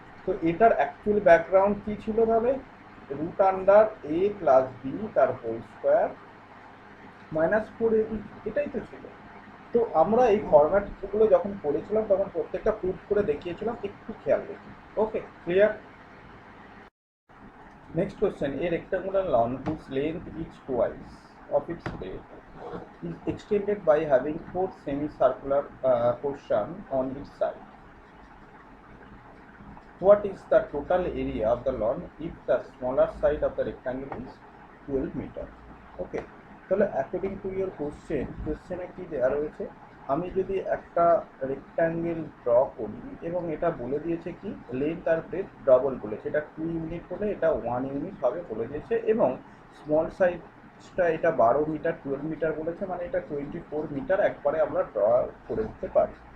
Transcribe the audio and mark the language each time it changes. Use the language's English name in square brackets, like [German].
[Bangla] তো এটার actual background কি ছিল ভাবে, রুট আন্ডার এ প্লাস বি তার হোল স্কোয়ার মাইনাস 4ab, এটাই তো ছিল। তো আমরা এই ফরম্যাটগুলো যখন পড়েছিলাম তখন প্রত্যেকটা প্রুফ করে দেখিয়েছিলাম, একটু খেয়াল রেখে। [English] Okay, clear. Next question, a rectangular lawn whose length is twice of its breadth is extended by having 4 semicircular portion on its side. What is the total area of the lawn if the smaller side of the rectangle is 12 meter? [Bangla] Okay, তাহলে [English] according to your [Bangla] কোশ্চেনে কি দেওয়া রয়েছে, আমি যদি একটা rectangle draw করি এবং এটা বলে দিয়েছে কি লেন্থ আর ব্রেথ ডবল বলেছে, এটা 2 ইউনিট হলে এটা 1 ইউনিট হবে বলে দিয়েছে, এবং স্মল সাইজটা এটা 12 মিটার 12 মিটার বলেছে, মানে এটা 24 মিটার একবারে আমরা ড্র করে দিতে পারি।